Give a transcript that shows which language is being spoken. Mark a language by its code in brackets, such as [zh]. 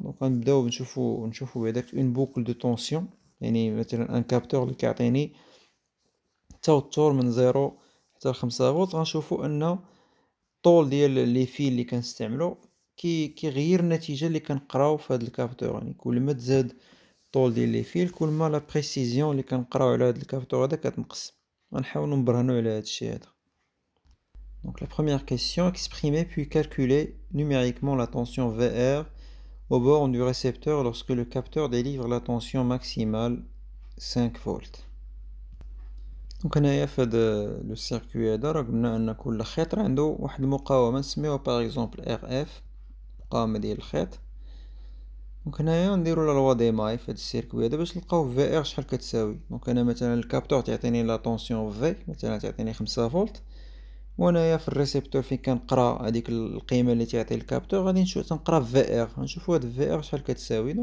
[ar] دونك غنبداو نشوفو بهداك اون بوكل دو طونسيون، يعني مثلا ان كابتور اللي كيعطيني توتر من 0 حتى ل 5 فولت، غنشوفو ان الطول ديال لي فيل اللي كنستعملو كيغير النتيجة اللي كنقراو في هاد الكابتور، يعني كل ما تزاد طول ديال لي فيل كل ما لا بريسيزيون اللي كنقراو على هاد الكابتور هذا كتنقص. غنحاولو نبرهنو على هادشي هذا. [fr] Donc la première question, exprimer puis calculer numériquement la tension VR aux bornes du récepteur lorsque le capteur délivre la tension maximale 5 volts. [ar] Donc هنايا في هاد لو سيركوي هذا راه قلنا ان كل خيط عنده واحد المقاومة نسميوها باغ اكزومبل ار اف، المقاومة ديال الخيط. دونك هنايا نديرو لا لوا دي ماي في هاد السيركوي هذا باش نلقاو في ار شحال كتساوي. دونك انا مثلا الكابتور تعطيني لا طونسيون في مثلا تعطيني 5 فولت، وانايا في الريسيبتور فين كنقرا هذيك القيمه اللي تعطي الكابتور غادي نشوف تنقرا في ار، غنشوفو هاد في ار شحال كتساوي.